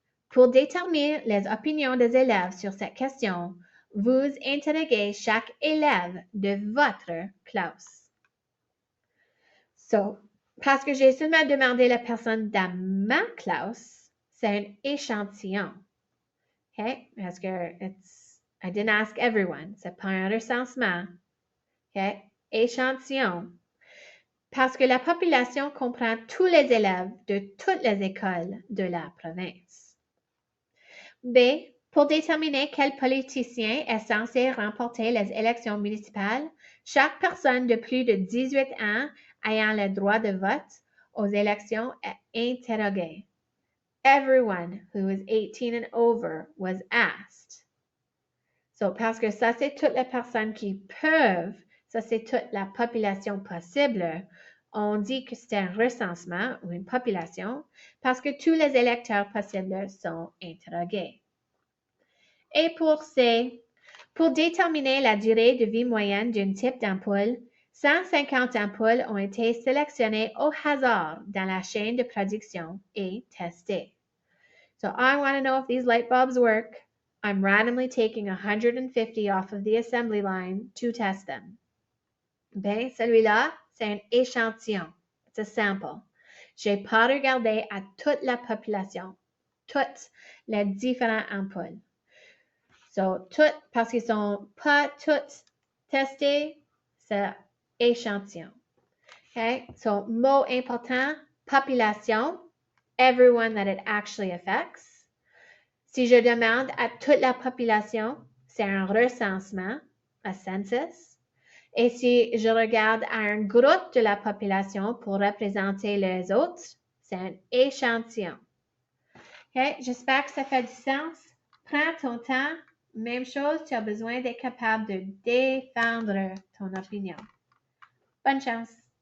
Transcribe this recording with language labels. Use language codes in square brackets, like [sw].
[fr] Pour déterminer les opinions des élèves sur cette question, vous interroguez chaque élève de votre classe. So, parce que j'ai seulement demandé la personne dans ma classe, c'est un échantillon. [en] Okay? [fr] Parce que [en] I didn't ask everyone. [fr] C'est pas un recensement. Okay? Échantillon. Parce que la population comprend tous les élèves de toutes les écoles de la province. B. Pour déterminer quel politicien est censé remporter les élections municipales, chaque personne de plus de 18 ans ayant le droit de vote aux élections est interrogée. [en] Everyone who is 18 and over was asked. [fr] So, parce que ça, c'est toutes les personnes qui peuvent, ça, c'est toute la population possible. On dit que c'est un recensement ou une population parce que tous les électeurs possibles sont interrogés. Et pour C, pour déterminer la durée de vie moyenne d'un type d'ampoule, 150 ampoules ont été sélectionnées au hasard dans la chaîne de production et testées. [en] So I want to know if these light bulbs work. I'm randomly taking 150 off of the assembly line to test them. [fr] Ben, celui-là, c'est un échantillon. [en] It's a sample. [fr] J'ai pas regardé à toute la population, toutes les différentes ampoules. So, toutes, parce qu'ils sont pas toutes testées, c'est échantillon. [en] Okay? So, [fr] mot important, [en] population, everyone that it actually affects. [fr] Si je demande à toute la population, c'est un recensement, [en] a census. [fr] Et si je regarde à un groupe de la population pour représenter les autres, c'est un échantillon. Okay? J'espère que ça fait du sens. Prends ton temps. Même chose, tu as besoin d'être capable de défendre ton opinion. Bonne chance!